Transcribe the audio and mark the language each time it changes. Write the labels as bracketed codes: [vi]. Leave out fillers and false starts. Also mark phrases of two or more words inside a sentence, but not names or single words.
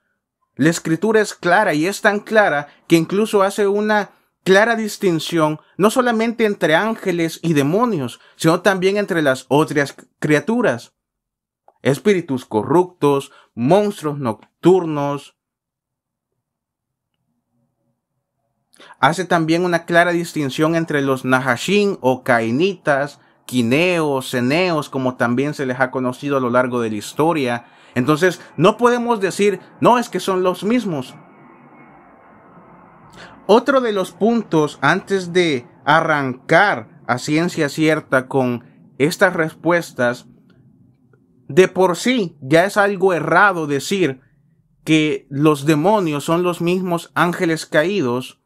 [es] La escritura es clara y es tan clara que incluso hace una clara distinción no solamente entre ángeles y demonios, sino también entre las otras criaturas. Espíritus corruptos, monstruos nocturnos. Hace también una clara distinción entre los nahashim o cainitas, quineos, ceneos, como también se les ha conocido a lo largo de la historia. Entonces, no podemos decir, no, es que son los mismos. Otro de los puntos antes de arrancar a ciencia cierta con estas respuestas, de por sí ya es algo errado decir que los demonios son los mismos ángeles caídos.